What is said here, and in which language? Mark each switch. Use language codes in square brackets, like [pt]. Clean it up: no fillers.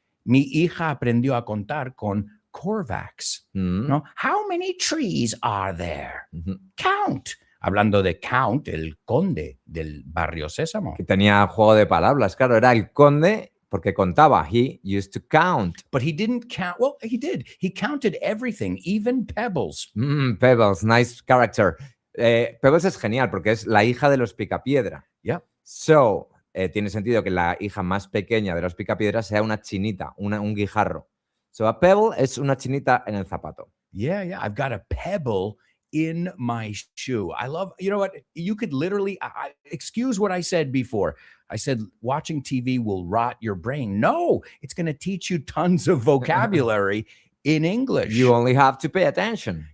[es] Mi hija aprendió a contar con Corvax, ¿no? [en] How many trees are there? Count. [es] Hablando de Count, el conde del barrio Sésamo. Que tenía juego de palabras, claro, era el conde porque contaba. [en] He used to count. But he didn't count. Well, he did. He counted everything, even Pebbles. Pebbles, nice character. [es] Pebbles es genial porque es la hija de los Picapiedra. [en] Yeah. [es] So, tiene sentido que la hija más pequeña de los Picapiedra sea una chinita, un guijarro. So, a pebble es una chinita en el zapato. [en] Yeah, yeah. I've got a pebble in my shoe. I love, you know what? You could literally, excuse what I said before. I said watching TV will rot your brain. No, it's going to teach you tons of vocabulary in English. You only have to pay attention.